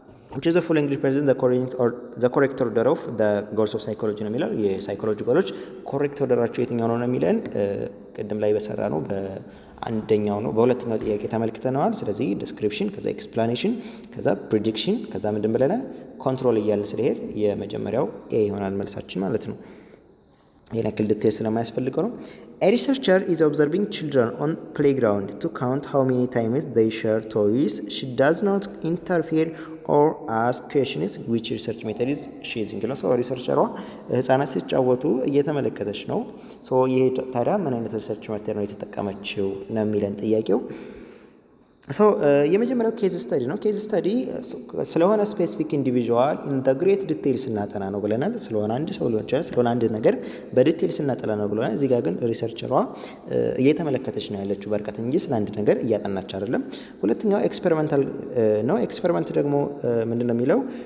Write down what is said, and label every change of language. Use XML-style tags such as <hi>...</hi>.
<en>which is the following represent the correct order of the goals of psychology</en> <am>ነው የሚለው የሳይኮሎጂ ጎሎች ኮሬክት ኦርደራቸው የትኛው ነው የሚለን ቅድም ላይ በሰራ ነው በአንደኛው ነው በሁለተኛው ጥያቄ ተመልክተናል። ስለዚህ ዲስክሪፕሽን ከዛ ኤክስፕላኔሽን ከዛ ፕሪዲክሽን ከዛ ምንድን ብለናል ኮንትሮል እያልን ስለሄድ የመጀመሪያው ኤ ይሆናል መልሳችን ማለት ነው። ይሄን ያክል ዲቴል ስለማያስፈልገው ነው።</am> <en>A researcher is observing children on playground to count how many times they share toys. She does not interfere or ask questions. Which research method is she using?</en> <am>So researcher ህፃናት ሲጫወቱ እየተመለከተች ነው። ሶ ይሄ ታዲያ ምን አይነት ሪሰርች ሜተድ ነው የተጠቀመችው ነው የሚለን ጥያቄው። የመጀመሪያው ኬዝ ስተዲ ነው። ኬዝ ስተዲ ስለሆነ ስፔሲፊክ ኢንዲቪዥዋል ኢን ዘ ግሬት ዲቴይል ስናጠና ነው ብለናል። ስለሆነ አንድ ሰው ሊሆን ይችላል፣ ስለሆነ አንድ ነገር በዲቴይል ስናጠና ነው ብለናል። እዚህ ጋር ግን ሪሰርቸሯ እየተመለከተች ነው ያለችው በርቀት እንጂ ስለ አንድ ነገር እያጠናች አይደለም። ሁለተኛው ኤክስፐሪመንታል ነው። ኤክስፐሪመንት ደግሞ ምንድን ነው የሚለው</am>